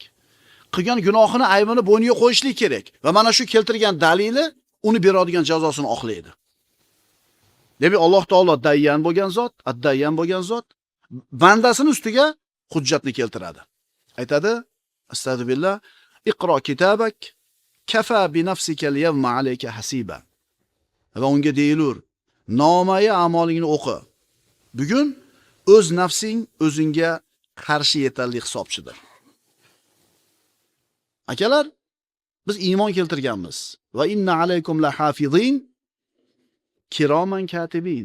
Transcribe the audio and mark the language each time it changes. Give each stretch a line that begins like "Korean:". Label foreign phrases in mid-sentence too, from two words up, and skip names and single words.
Uzbek: Qilgan gunohini aybini bo'yniga qo'yishlik kerak va mana shu keltirgan dalili uni beradigan jazosini oqlaydi. Demak, Alloh taolo dayyan bo'lgan zot, ad-dayyan bo'lgan zot bandasini ustiga hujjatni keltiradi.
Arabic: Aytadi: "أستغفر الله، اقرأ كتابك, كفى بنفسك اليوم عليك حسيبا."
Uzbek: Va unga deyilur: "Nomaya amalingni o'qi. Bugun o'z nafsing o'zingga qarshi yetarli hisobchidir." Akalar, biz iymon keltirganmiz.
Arabic: وإن عليكم لحافظين كراما كاتبين.